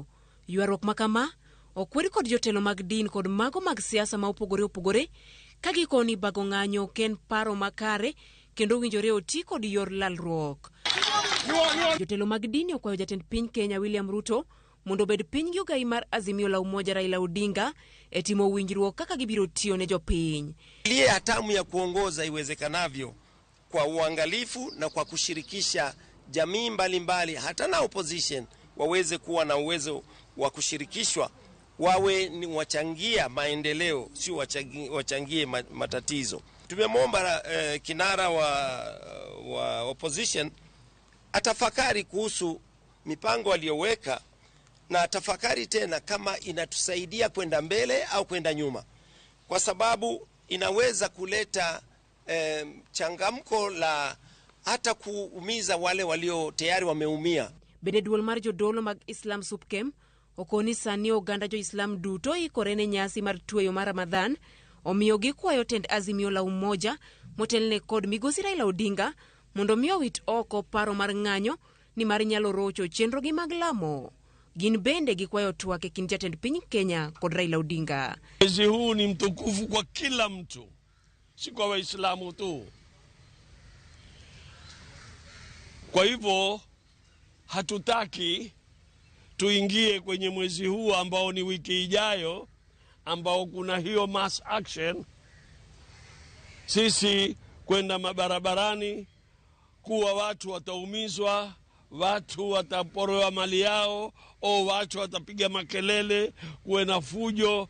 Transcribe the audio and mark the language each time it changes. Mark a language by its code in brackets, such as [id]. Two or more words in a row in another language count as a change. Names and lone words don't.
[luo] Ywaruok makama okwed kod jotelo mag din kod mago mag siasa ma opogore ka gikoni bago ng'anyo ken paro makare kendo winjore oti kod yor lalruok. Jotelo mag din okwayo jatend piny Kenya William Ruto mondo bed piny gi ogai mar Azimio la Umoja Raila Odinga e timo winjruok kaka gibiro tiyo ne jopiny. [sw] Ile hatamu ya kuongoza iwezekanavyo kwa uangalifu na kwa kushirikisha jamii mbalimbali hata na opposition waweze kuwa na uwezo wa kushirikishwa, wawe ni wachangia maendeleo, si wachangie matatizo. Tumemwomba kinara wa opposition atafakari kuhusu mipango aliyoweka na atafakari tena kama inatusaidia kwenda mbele au kwenda nyuma, kwa sababu inaweza kuleta changamko la hata kuumiza wale walio tayari wameumia. [luo] Bende duol mar jodolo mag Islam Supkem okoni sani oganda jo Islam duto ikore ne nyasi mar tweyo mar Ramadhan, omiyo gikwayo tend Azimio la Umoja motelne kod migosi Raila Odinga mondo miyo wit oko paro mar ng'anyo ni mar nyalo rocho chenro gi mag lamo. Gin bende gikwayo twak e kind jatend piny Kenya kod Raila Odinga. [sw] Mwezi huu ni mtukufu kwa kila mtu, si kwa Waislamu tu. Kwa hivyo hatutaki tuingie kwenye mwezi huu ambao ni wiki ijayo, ambao kuna hiyo [en] mass action, [sw] sisi kwenda mabarabarani kuwa watu wataumizwa, watu wataporoa mali yao, au watu watapiga makelele, kuwe na fujo.